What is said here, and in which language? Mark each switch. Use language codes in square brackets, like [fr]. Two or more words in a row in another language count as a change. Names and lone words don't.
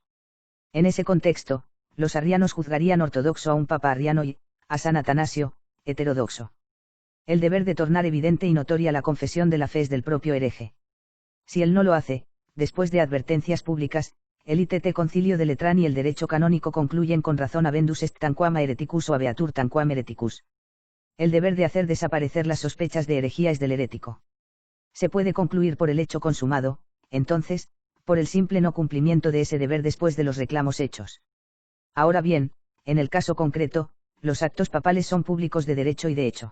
[es] En ese contexto, los arrianos juzgarían ortodoxo a un papa arriano y, a San Atanasio, heterodoxo. El deber de tornar evidente y notoria la confesión de la fe es del propio hereje. Si él no lo hace, después de advertencias públicas, el ITT Concilio de Letrán y el derecho canónico concluyen con razón [la] habendus est tanquam hereticus [es] o [la] habeatur tanquam hereticus. [es] El deber de hacer desaparecer las sospechas de herejía es del herético. Se puede concluir por el hecho consumado, entonces, por el simple no cumplimiento de ese deber después de los reclamos hechos. Ahora bien, en el caso concreto, los actos papales son públicos de derecho y de hecho.